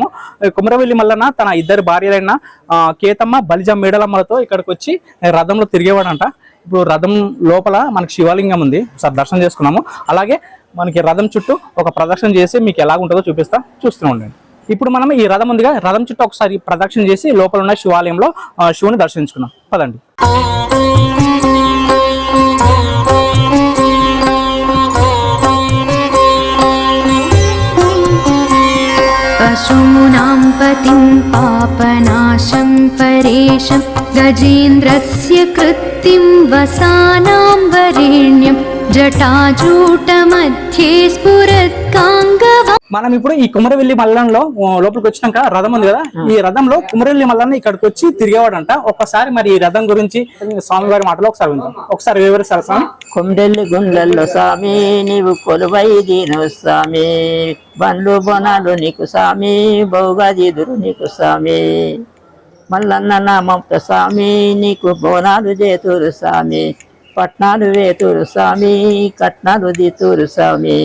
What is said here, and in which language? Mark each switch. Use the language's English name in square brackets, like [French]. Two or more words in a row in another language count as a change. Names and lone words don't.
[Telugu] కొమరవెల్లి మల్లన్న తన 2 భార్యలైన కేతమ్మ బలిజ మేడలమ్మలతో ఇక్కడికి వచ్చి రథంలో తిరిగేవాడంట. ఇప్పుడు రథం లోపల మనకి శివలింగం ఉంది, ఒకసారి దర్శనం చేసుకున్నాము. అలాగే మనకి రథం చుట్టూ ఒక ప్రదక్షిణ చేసి మీకు ఎలా ఉంటుందో చూస్తూనే ఉండండి. ఇప్పుడు మనం ఈ రథం ఉందిగా, రథం చుట్టూ ఒకసారి ప్రదక్షిణ చేసి లోపల ఉన్న శివాలయంలో శివుని దర్శించుకున్నాం. పదండి. [Sanskrit] पशूनां पतिं पापनाशं परेशं गजेन्द्रस्य कृत्तिं वसानां वरेण्यं जटाजूटमध्ये स्फुरत्काङ्गवा. [Telugu] మనం ఇప్పుడు ఈ కుమరవెల్లి మల్లంలో లోపలికి వచ్చినాక రథం ఉంది కదా, ఈ రథంలో కుమరవెల్లి మల్లన్న ఇక్కడికి వచ్చి తిరిగేవాడంట. ఒక్కసారి మరి ఈ రథం గురించి స్వామివారి మాటలో ఒకసారి విందాం. ఒకసారి వివరిస్తారు స్వామి. కొండెల్లి గుండెల్లో స్వామి నీవు కొలువై దీను స్వామి, బండ్లు బొనాలు నీకు స్వామి, బౌగాదిదురు నీకు స్వామి, మల్లన్న నామంతో స్వామి నీకు బోనాలు చేతురు స్వామి, పట్నాలు వేతురు స్వామి, కట్నాలు దితురు స్వామి.